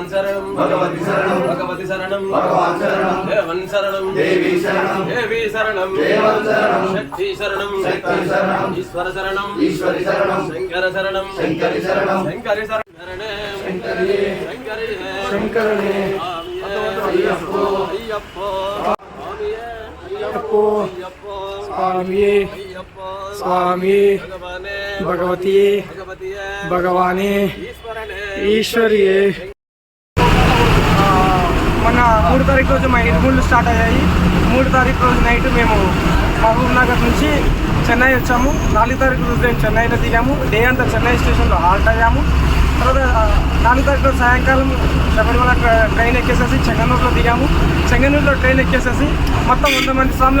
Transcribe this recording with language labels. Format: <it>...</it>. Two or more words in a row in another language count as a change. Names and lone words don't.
<sa>शरणं भगवती शरणं देवन शरणं देवी शरणं शक्ति शरणं ईश्वर शरणं शंकर शरणं शंकरी शरणं शंकरी स्वामी स्वामी भगवती भगवानी ईश्वरी</sa> <te>మన 3 తారీఖు రోజు మా ఇంటి స్టార్ట్ అయ్యాయి 3 తారీఖు రోజు నైట్ మేము మహబూబ్ నగర్ నుంచి చెన్నై వచ్చాము 4 తారీఖు రోజు మేము చెన్నైలో దిగాము డే అంతా చెన్నై స్టేషన్లో హాల్ట్ అయ్యాము తర్వాత 4 తారీఖు రోజు సాయంకాలం శబరిమల ట్రైన్ ఎక్కేసేసి చెంగనూరులో దిగాము చెంగనూరులో ట్రైన్ ఎక్కేసేసి మొత్తం 100 మంది స్వామిలో</te>